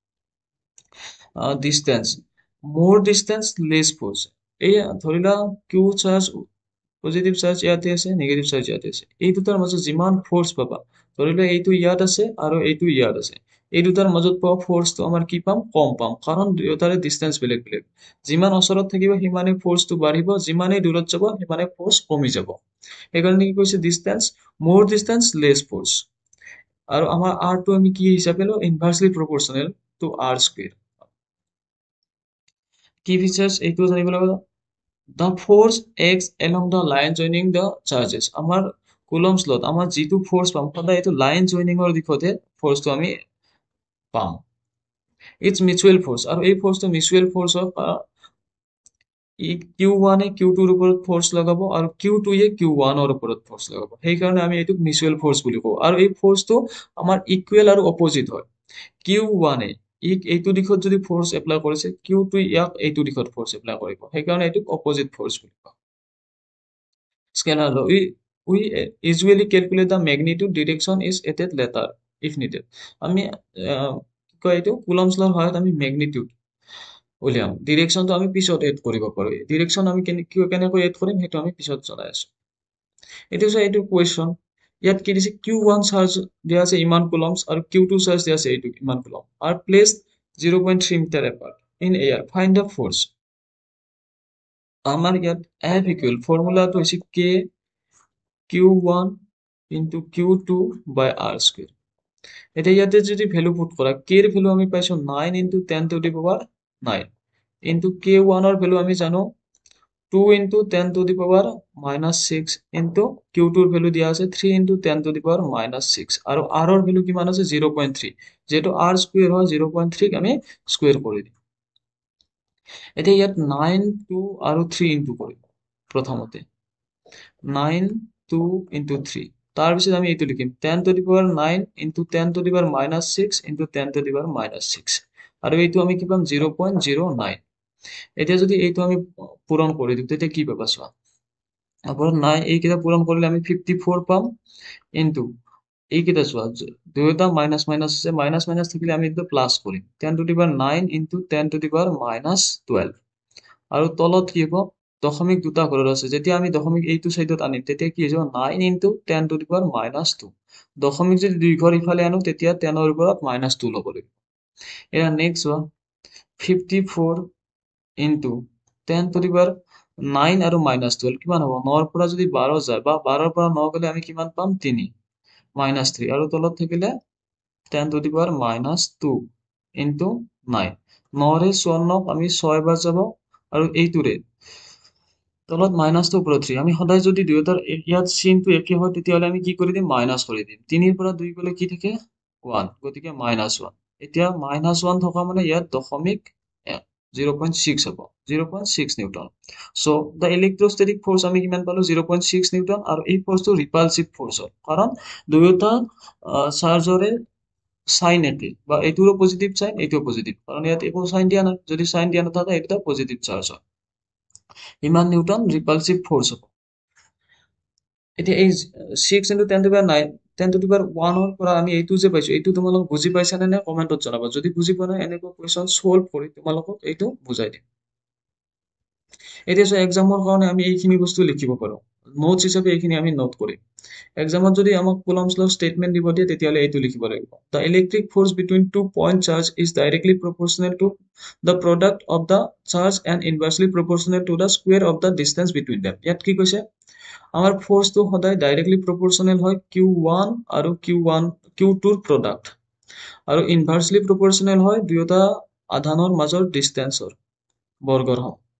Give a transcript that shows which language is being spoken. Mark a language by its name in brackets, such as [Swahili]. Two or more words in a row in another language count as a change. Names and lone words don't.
[English] distance, more distance less force, [Assamese] এই ধৰি লোৱা [English] Q charge positive charge [Assamese] ইয়াতে আছে, [English] negative charge [Assamese] ইয়াতে আছে, এই দুটাৰ মাজত যিমান ফ'ৰ্চ পাবা, ধৰি লোৱা এইটো ইয়াত আছে আৰু এইটো ইয়াত আছে, এই দুটাৰ মাজত পোৱা ফ'ৰ্চটো আমাৰ কি পাম কম পাম, কাৰণ দুয়োটাৰে ডিষ্টেন্স বেলেগ বেলেগ, যিমান ওচৰত থাকিব সিমানে ফ'ৰ্চটো বাঢ়িব, যিমানেই দূৰত যাব সিমানে ফ'ৰ্চ কমি যাব, সেইকাৰণে কি কৈছে [English] distance, more distance less force. [Assamese] আৰু আমাৰ আৰটো আমি কি হিচাপে লওঁ [English] inversely proportional to r square. [Assamese] কি ফিচাৰ্ছ এইটো জানিব লাগিব, [English] the force acts along the line joining the charges, [Assamese] আমাৰ কুলম্বছ লত আমাৰ যিটো ফ'ৰ্চ পাম সদায় এইটো [English] line joining [Assamese] দিশতে ফ'ৰ্চটো আমি পাম। [English] it's mutual force, [Assamese] আৰু এই ফ'ৰ্চটো [English] mutual force [Assamese] হয়, Q1 এ Q2 ৰ ওপৰত ফোৰ্স লগাব আৰু Q2 এ Q1 ৰ ওপৰত ফোৰ্স লগাব সেই কাৰণে আমি এইটোক [English] mutual force [Assamese] বুলি কওঁ আৰু এই ফোৰ্সটো আমাৰ ইকুৱেল আৰু অপোজিট হয় Q1 এ এইটো দিশত যদি [English] force apply [Assamese] কৰিছে Q2 ইয়াক এইটো দিশত [English] force apply [Assamese] কৰিব সেইকাৰণে এইটোক [English] opposite force [Assamese] বুলি কয় [English] scalar law we usually calculate the magnitude direction is added later if needed [Assamese] আমি কি কয় এইটো কুলম্বছ লৰ সহায়ত আমি ম্যাগনিটিউড উলিয়াম ডিৰেকশনটো আমি পিছত এড কৰিব পাৰো ডিৰেকশন আমি কেনেকৈ এড কৰিম সেইটো আমি পিছত জনাই আছো এইটো হৈছে এইটো কুৱেশ্যন ইয়াত কি দিছে Q1 চাৰ্জ দিয়া আছে ইমান কুলম্বছ আৰু Q2 চাৰ্জ দিয়া আছে এইটো ইমান কুলম্ব আৰু [English] placed 0.3 meter apart in air find the force [Assamese] আমাৰ ইয়াত F ইকুৱেল ফৰ্মুলাটো হৈছে [English] K Q1 into Q2 by R square [Assamese] এতিয়া ইয়াতে যদি [English] value put [Assamese] কৰা K ৰ ভ্যালু আমি পাইছো [English] 9 into 10 to the power 9 into K1 [Assamese] ৰ ভ্যালু আমি জানো [English] 2 into 10 to the power minus 6 into Q2 [Assamese] ৰ ভ্যালু দিয়া আছে [English] 3 into 10 to the power minus 6 [Assamese] আৰু R ৰ ভ্যালু কিমান আছে 0.3 যেটো [English] R square [Assamese] হয় 0.3 ক আমি স্কয়ার কৰি দিম এতিয়া ইয়াত 9 2 আৰু 3 ইনটু কৰিম প্ৰথমতে [English] 9 2 into 3 [Assamese] তাৰ পিছত আমি এইটো লিখিম [English] 10 to the power 9 into 10 to the power minus 6 into 10 to the power minus 6 [Assamese] আৰু এইটো আমি কি পাম 0.09 এতিয়া যদি এইটো আমি পূৰণ কৰি দিও তেতিয়া কি পাবা চোৱা আপৰ 9 এইকেইটা পূৰণ কৰিলে আমি 54 পাম ইনটু এইকেইটা চোৱা দুয়োটা [English] minus minus [Assamese] আছে [English] minus minus [Assamese] থাকিলে আমি এইটো প্লাস কৰিম [English] 10 to the power 9 into 10 to the power minus 12 [Assamese] আৰু তলত কি হ'ব দশমিক দুটা ঘৰত আছে যেতিয়া আমি দশমিক এইটো সাইডত আনিম তেতিয়া কি হৈ যাব [English] 9 into 10 to the power minus 2 [Assamese] দশমিক যদি দুই ঘৰ ইফালে আনো তেতিয়া 10 ৰ ওপৰত minus 2 ল'ব লাগিব এয়া নেক্সট হোৱা [English] 54 into 10 to the power 9 [Assamese] আৰু minus 12 কিমান হ'ব 9 ৰ পৰা যদি 12 যায় বা 12 ৰ পৰা 9 গলে আমি কিমান পাম 3 minus 3 আৰু তলত থাকিলে [English] 10 to the power minus 2 into 9 [Assamese] 9 ৰে 54 আমি 6 বাৰ যাব আৰু এইটোৰে তলত মাইনাসটো ওপৰত 3 আমি সদায় যদি দুয়োটাৰ ইয়াত চিনটো একে হয় তেতিয়াহলে আমি কি কৰি দিম মাইনাস কৰি দিম 3 ৰ পৰা 2 গলে কি থাকে 1 গতিকে -1 এতিয়া -1 থকা মানে ইয়াত দশমিক 0.6 হ'ব 0.6 নিউটন [English] so the electrostatic force [Assamese] আমি কিমান পালো 0.6 নিউটন আৰু এই ফোর্সটো [English] repulsive force [Assamese] হয় কাৰণ দুয়োটা চাৰ্জৰে সাইন একে বা এইটোৰো [English] positive sign [Assamese] এইটোও পজিটিভ কাৰণ ইয়াত একো সাইন দিয়া নাই যদি সাইন দিয়া নাথাকে এটা [English] positive charge [Assamese] হয় ইমান নিউটন [English] repulsive force [Assamese] হ'ব এতিয়া এই [English] 6 into 10 to the power 9 10 to the power 1 [Assamese] ৰ পৰা আমি এইটো যে পাইছো এইটো তোমালোক বুজি পাইছা নে কমেন্টত জনাবা যদি বুজি পোৱা নাই এনেকুৱা [English] question solve [Assamese] কৰি তোমালোকক এইটো বুজাই দিম এতিয়া সো এক্সামৰ কাৰণে আমি এইখিনি বস্তু লিখিব পাৰো নোটস হিচাপে এইখিনি আমি নোট কৰিম এক্সামত যদি আমাক কুলম্বছ [English] law statement [Assamese] দিব দিয়ে তেতিয়ালে এইটো লিখিব লাগিব [English] the electric force between two point charge is directly proportional to the product of the charge and inversely proportional to the square of the distance between them [Assamese] ইয়াত কি কৈছে আমাৰ ফোর্সটো সদায় [English] directly proportional [Assamese] হয় Q1 আৰু Q2 ৰ প্ৰডাক্ট আৰু [English] inversely proportional [Assamese] হয় দুয়োটা আধানৰ মাজৰ ডিসটেন্সৰ বৰ্গৰ সম